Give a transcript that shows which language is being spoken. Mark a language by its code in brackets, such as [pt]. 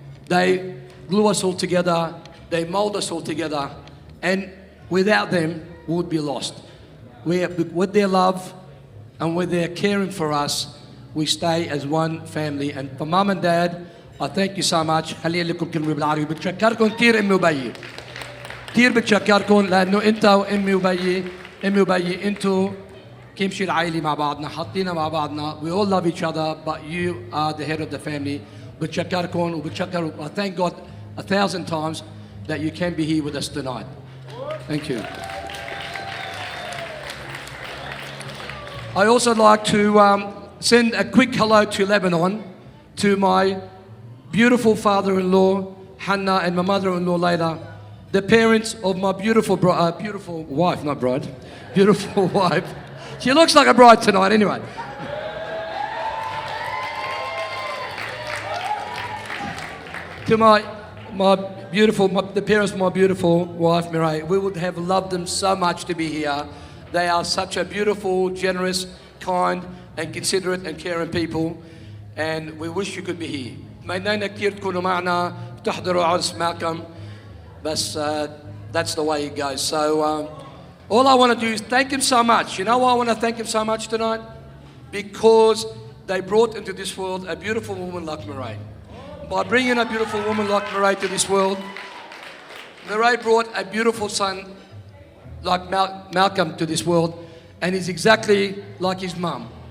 [en] They glue us all together, they mold us all together, and without them, we would be lost. With their love and with their caring for us, we stay as one family. And for Mum and Dad, I thank you so much. [ar] خليني لكم كلمة بالعربي. بتشكركم كثير أمي وبيي. كثير بتشكركم لأنه أنت وأمي وبيي، أمي وبيي أنتوا كمشي العائلة مع بعضنا، حطينا مع بعضنا. [en] We all love each other, but you are the head of the family. [ar] بتشكركم وبتشكر. [en] I thank God 1,000 times that you can be here with us tonight. Thank you. I also like to send a quick hello to Lebanon, to my beautiful father-in-law, Hannah, and my mother-in-law, Layla, the parents of my beautiful wife, not bride, beautiful wife, She looks like a bride tonight anyway. To the parents of my beautiful wife, Mireille, we would have loved them so much to be here. They are such a beautiful, generous, kind and considerate and caring people, and we wish you could be here. [ar] تمنينا كثير تكونوا معنا تحضروا عرس مالكم بس [en] that's the way it goes. So all I want to do is thank him so much. You know why I want to thank him so much tonight? Because they brought into this world a beautiful woman like Mireille. By bringing a beautiful woman like Mireille to this world, Mireille brought a beautiful son like Malcolm to this world, and he's exactly like his mum.